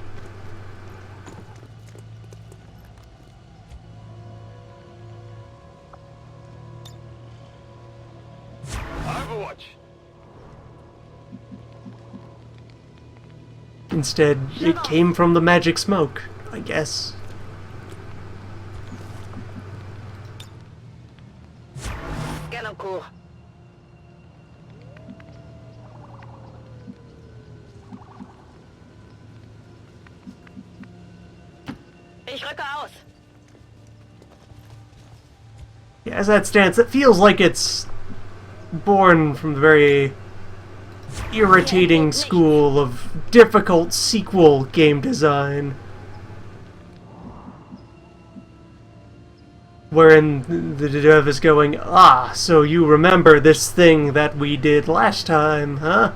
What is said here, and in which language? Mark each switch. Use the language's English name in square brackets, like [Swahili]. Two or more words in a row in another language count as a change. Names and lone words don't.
[English] Overwatch. Instead, it came from the magic smoke, I guess. [French] Scan en cours. [German] Ich rücke aus. [English] Yeah, as that stands, it feels like it's born from the very irritating school of difficult sequel game design, wherein the dev is going, so you remember this thing that we did last time, huh?